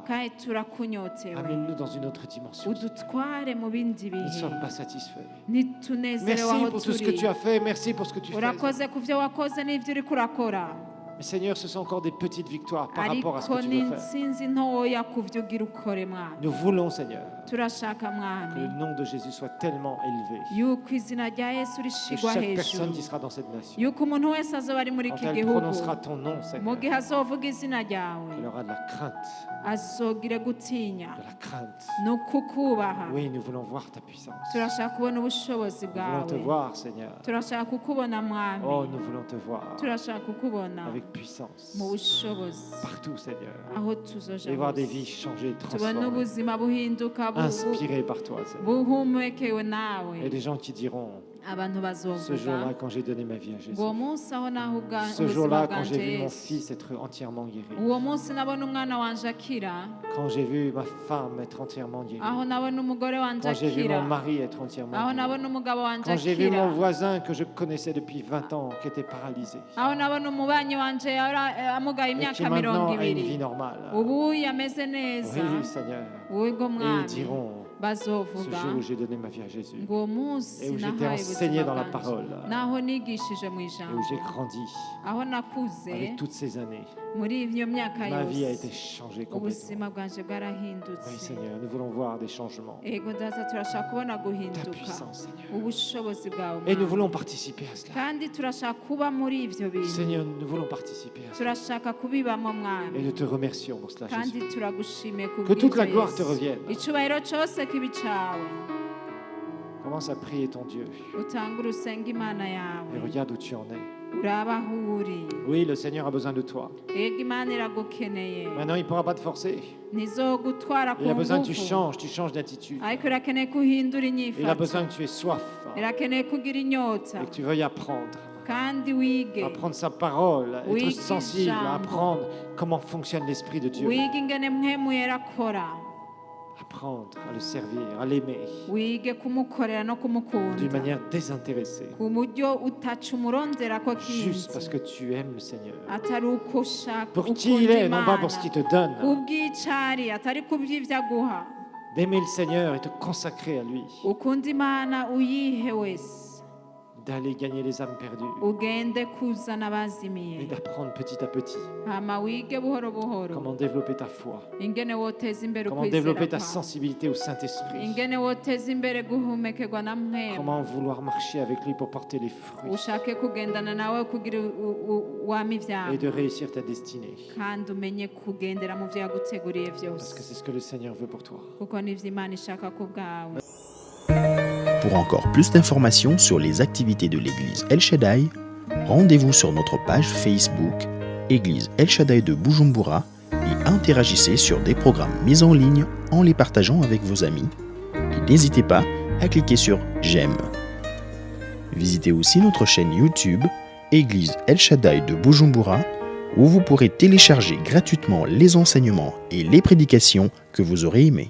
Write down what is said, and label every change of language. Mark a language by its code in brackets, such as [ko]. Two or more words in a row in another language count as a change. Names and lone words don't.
[rn] kandi turakunyotewe [fr] Amène-nous dans une autre dimension. [rn] udutware mu bindi [fr] Nous ne [rn] bihe [fr] sommes pas satisfaits. [rn] ntitunezerewe [fr] Merci [rn] aho [fr] pour tout ce que [rn] turi [fr] tu as fait. Merci pour ce que tu fais. [rn] urakoze ku byo wakoze n'ibyo uri kurakora [fr] Mais Seigneur, ce sont encore des petites victoires par rapport à ce [rn] ariko [fr] que tu veux faire. [rn] n'intsinzi ntoya ku byo ugira ukore mwami [fr] Nous voulons, Seigneur, [rn] turashaka [fr] que [rn] mwami [fr] le nom de Jésus soit tellement élevé. [rn] yuko izina rya yesu [fr] Que [rn] rishigwa [fr] chaque personne [rn] hejuru [fr] qui sera dans cette nation, [rn] yuko umuntu wese azoba ari muri [fr] quand [rn] iki [fr] elle [rn] gihugu [fr] prononcera ton nom, [rn] mu [fr] Seigneur, [rn] gihe azovuga izina ryawe [fr] elle aura de la crainte. [rn] azogire gutinya [fr] De la crainte. [rn] ni ukukubaha [fr] Oui, nous voulons voir ta puissance. [rn] turashaka kubona ubushobozi [fr] Nous voulons te [rn] bwawe [fr] voir, Seigneur. [rn] turashaka kukubona mwami [fr] Oh, nous voulons te voir [rn] turashaka kukubona [fr] avec puissance. [rn] mu bushobozi [fr] Partout, Seigneur. [rn] aho tuzoja [fr] Et voir des [rn] hose [fr] vies changées, [rn] tubone [fr] transformées, [rn] ubuzima buhinduka [fr] inspirées par toi, Seigneur. [rn] buhumekewe nawe [fr] Et des gens qui diront, [rn] abantu [fr] ce [rn] bazovuga [fr] jour-là, quand j'ai donné ma vie à Jésus, [rn] ngo uwo munsi aho naho [fr] ce [rn] ubuzima [fr] jour-là, quand [rn] bwanje [fr] j'ai vu mon [rn] yesu [fr] fils être entièrement guéri, [rn] uwo munsi nabona umwana wanje akira [fr] quand j'ai vu ma femme être entièrement guérie, [rn] aho nabona umugore wanje [fr] quand j'ai vu [rn] akira [fr] mon mari être entièrement [rn] aho [fr] guéri, [rn] nabona umugabo wanje [fr] quand j'ai vu mon [rn] akira [fr] voisin que je connaissais depuis 20 ans, qui était paralysé, [rn] aho nabona umubanyi wanje amugaye [fr] et qui [rn] imyaka [fr] maintenant [rn] mirongo [fr] a une [rn] ibiri [fr] vie normale. [rn] ubu yameze neza [fr] Oui, Seigneur. [rn] wego [fr] Et ils [rn] mwami [fr] diront, ce [rn] bazovuga [fr] jour où j'ai donné ma vie à Jésus, [rn] ngo uwo munsi [fr] et où j'étais [rn] nahaye [fr] enseigné [rn] ubuzima [fr] dans la [rn] bwanje [fr] parole, [rn] naho nigishije mu [fr] et [rn] ijambo [fr] où j'ai grandi [rn] aho nakuze [fr] avec toutes ces années, [rn] muri iyo myaka [fr] ma vie a [rn] yose [fr] été changée complètement. [rn] ubuzima bwanje bwarahindutse [fr] Oui, Seigneur, nous voulons voir des changements. [rn] ego data turashaka kubona [fr] Ta [rn] guhinduka [fr] puissance, Seigneur. [rn] ubushobozi bwawe [fr] Et nous [rn] Mwami. [fr] voulons participer à cela. [rn] kandi turashaka kuba muri ivyo bintu [fr] Seigneur, nous voulons participer à cela. [rn] turashaka kubibamo [fr] Et [rn] mwami [fr] nous te remercions pour cela, [rn] kandi [fr] Jésus. [rn] turagushimiye [fr] Que toute la [rn] kubw'ivyo [fr] gloire te [rn] Yesu. [fr] revienne. [rn] icubahiro cose kibi cawe [fr] Commence à prier ton Dieu. [rn] utangure usenga imana [fr] Et [rn] yawe [fr] regarde où tu en es. [rn] uraba aho uri [fr] Oui, le Seigneur a besoin de toi. [rn] ego imana iragukeneye [fr] Maintenant, il ne pourra pas te forcer. [rn] ntizogutwara ku [fr] Il a besoin que tu [rn] ngufu [fr] changes d'attitude. [rn] ariko irakeneye ko uhindura [fr] Il a besoin [rn] inyifato [fr] que tu aies soif. [rn] irakeneye kugira inyota [fr] et que tu veuilles apprendre. [rn] kandi wige [fr] Apprendre sa parole, être Oui, sensible, [rn] Jambo. [fr] apprendre comment fonctionne l'Esprit de Dieu. [rn] wige ingene mpwemu yera akora [fr] Apprendre à le servir, à l'aimer [rn] wige kumukorera no [fr] d'une [rn] kumukunda [fr] manière désintéressée. [rn] ku buryo utaca umurondera ko [fr] Juste parce [rn] kinzi [fr] que tu aimes le Seigneur. [rn] atari uko ushaka [fr] Pour qui il [rn] ukunda [fr] est, non pas pour ce [rn] imana [fr] qu'il te donne. [rn] kubw'icari atari kubw'ivyo aguha [fr] D'aimer le Seigneur et te consacrer à lui. ukunda imana uyihe wese D'aller gagner les âmes perdues. [rn] ugende kuzana [fr] Et [rn] abazimiye [fr] d'apprendre petit à petit [rn] hama wige buhoro buhoro [fr] comment développer ta foi. [rn] ingene woteza imbere [fr] Comment [rn] ukwizera [fr] développer ta [rn] kwawe [fr] sensibilité au Saint-Esprit. [rn] ingene woteza imbere guhumekerwa na mpwemu [fr] Comment vouloir marcher avec lui pour porter les fruits. [rn] ushake kugendana nawe kugira wama ivyawe [fr] Et de réussir ta destinée. [rn] kandi umenye kugendera mu vyo yaguteguriye [fr] Parce que [rn] vyose [fr] c'est ce que le Seigneur veut pour toi. [rn] kuko nivyo imana ishaka ku bwawe. [fr] Pour encore plus d'informations sur les activités de l'église El Shaddai, rendez-vous sur notre page Facebook Église El Shaddai de Bujumbura et interagissez sur des programmes mis en ligne en les partageant avec vos amis. Et n'hésitez pas à cliquer sur J'aime. Visitez aussi notre chaîne YouTube Église El Shaddai de Bujumbura où vous pourrez télécharger gratuitement les enseignements et les prédications que vous aurez aimés.